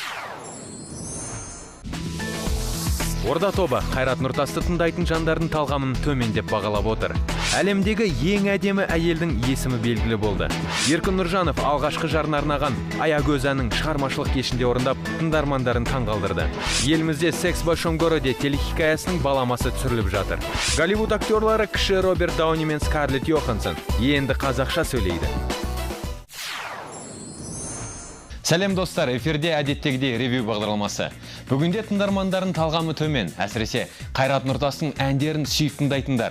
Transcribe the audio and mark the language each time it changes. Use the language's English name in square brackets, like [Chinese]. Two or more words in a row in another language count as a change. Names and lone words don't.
[Kazakh] Орда тобы Қайрат Нұртасты тыңдайтын жандардың талғамын төмендеп бағалап отыр. Әлемдегі ең әдемі әйелдің есімі белгілі болды. Еркін Нұржанов алғашқы жарын арнаған Аягөз әнін шығармашылық кешінде орындап, тыңдармандарын таңғалдырды. Елімізде «Секс в большом городе» телехикаясының баламасы түсіріліп жатыр. Голливуд актерлары кіші Роберт Дауни мен Скарлетт Йоханссон енді қазақша сөйлейді. Сәлем достар, эфирде әдеттегідей ревью бағдарламасы. Бүгінде тыңдармандарын талғамы төмен, әсіресе Қайрат Нұртастың әндерін сүйіп тыңдайтындар.